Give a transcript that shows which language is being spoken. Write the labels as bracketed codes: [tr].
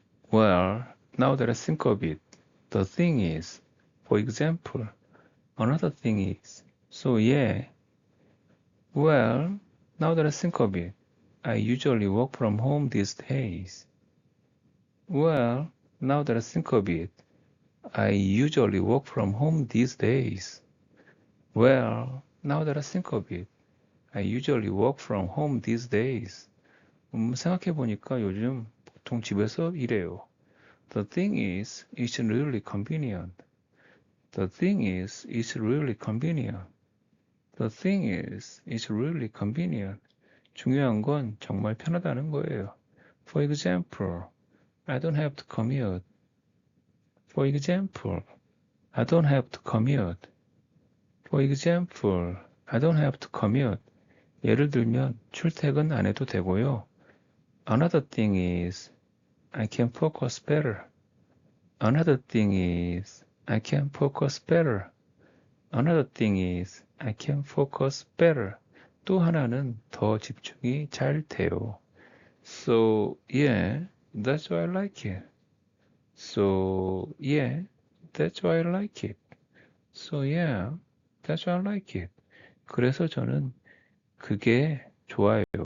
[en] Well, now that I think of it, the thing is, for example, another thing is, so well, now that I think of it, I usually work from home these days. Well, now that I think of it, I usually work from home these days. Well, now that I think of it, I usually work from home these days. [ko] 생각해보니까 요즘 보통 집에서 일해요. [en] The thing is, it's really convenient. The thing is, it's really convenient. The thing is, it's really convenient. [ko] 중요한 건 정말 편하다는 거예요. [en] For example, I don't have to commute. For example, I don't have to commute. For example, I don't have to commute. [ko] 예를 들면 출퇴근 안 해도 되고요. [en] Another thing is, I can focus better. Another thing is, I can focus better. Another thing is, I can focus better. [ko] 또 하나는 더 집중이 잘 돼요. [en] So, that's why I like it. So yeah, that's why I like it. So yeah, that's why I like it. [ko] 그래서 저는 그게 좋아요.